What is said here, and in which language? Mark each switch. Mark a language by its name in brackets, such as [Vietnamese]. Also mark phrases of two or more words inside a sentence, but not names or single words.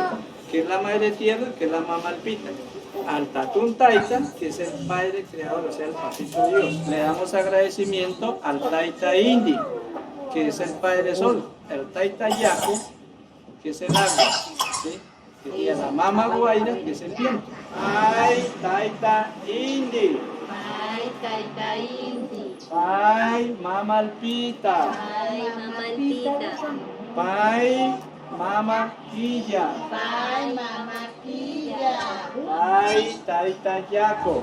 [Spanish] Que es la madre tierra, que es la mamá alpita. Al Tatún Taita, que es el padre creador, o sea, el papito Dios. Le damos agradecimiento al Taita Indi, que es el padre sol. El Taita Yaku, que es el agua, ¿sí? Y a la mamá Guaira, que es el viento. Ay, Taita Indi. Ay, Taita Indi. Pai, mama alpita. Ay, mamapita. Pai, mama quilla. Pai, mamaquilla. Pai, taita yaco.